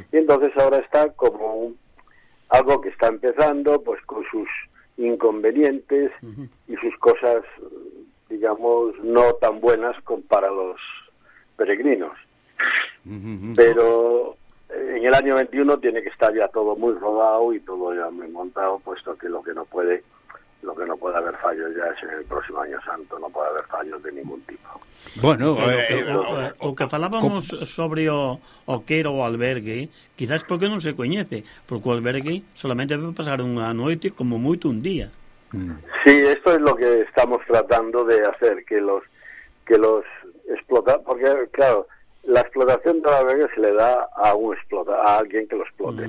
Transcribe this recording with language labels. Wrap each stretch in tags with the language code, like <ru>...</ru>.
<es>Y entonces ahora está como algo que está empezando, pues con sus inconvenientes y sus cosas, digamos, no tan buenas como para los peregrinos. Pero en el año 21 tiene que estar ya todo muy rodado y todo ya muy montado, puesto que lo que no puede lo que no puede haber fallos ya es en el próximo Año Santo, no puede haber fallos de ningún tipo. Bueno,</es> <gl>o que falábamos sobre o queiro o albergue, quizás porque non se coñece, porque o albergue solamente debe pasar unha noite, como moito un día.</gl> <es>Sí, esto es lo que estamos tratando de hacer, que los explota, porque claro, la explotación del albergue se le da a alguien que lo explote.</es>